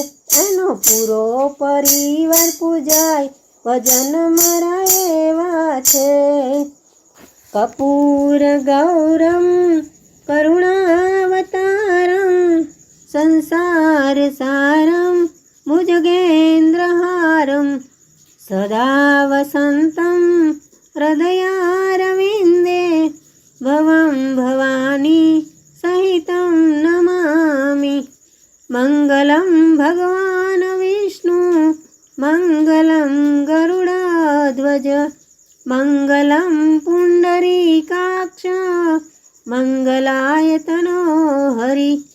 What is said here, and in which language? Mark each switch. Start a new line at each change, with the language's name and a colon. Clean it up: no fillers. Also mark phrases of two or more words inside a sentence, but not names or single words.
Gujarati: એનો પૂરો પરિવાર પૂજાય, ભજન મારા એવા છે।
Sanskrit: कर्पूर गौरं करुणावतारं संसार सारं भुजगेन्द्रहारं सदा वसन्तं हृदयारविन्दे भवं भवानी सहितं नमामि। मङ्गलं भगवान् विष्णु, मङ्गलं गरुडध्वज, मङ्गलं पुण्डरीकाक्ष, मङ्गलाय तनो हरि।